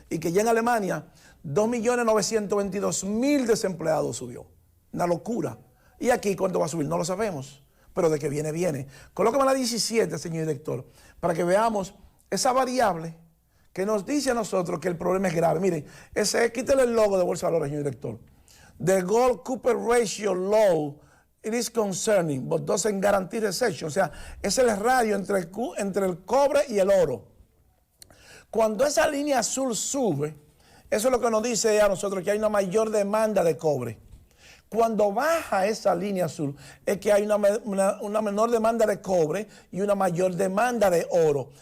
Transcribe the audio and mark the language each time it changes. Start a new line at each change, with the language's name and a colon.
Spanish: Y que ya en Alemania 2.922.000 desempleados subió. Una locura. Y aquí, ¿cuánto va a subir? No lo sabemos. Pero de que viene, viene. Colócame la 17, señor director, para que veamos esa variable que nos dice a nosotros que el problema es grave. Miren, quítale el logo de Bolsa de Valores, señor director.
English: The Gold-Copper ratio low, it is concerning, but doesn't guarantee recession.
Spanish: O sea, es el radio entre el cobre y el oro. Cuando esa línea azul sube, eso es lo que nos dice a nosotros que hay una mayor demanda de cobre. Cuando baja esa línea azul, es que hay una menor demanda de cobre y una mayor demanda de oro.